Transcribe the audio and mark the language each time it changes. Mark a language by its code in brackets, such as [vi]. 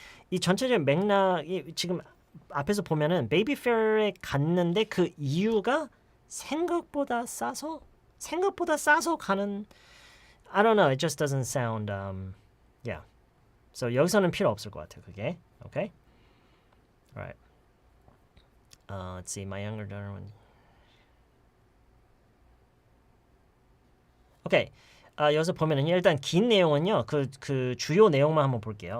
[ko] 이 전체적인 맥락이 지금 앞에서 보면은 베이비 페어에 갔는데 그 이유가 생각보다 싸서 가는. [en] I don't know. It just doesn't sound. Yeah. [ko] So 여기서는 필요 없을 것 같아요. 그게. Okay. [en] All right. Let's see. My younger daughter. [ko] 오케이. 여기서 보면은 일단 긴 내용은요. 그 주요 내용만 한번 볼게요.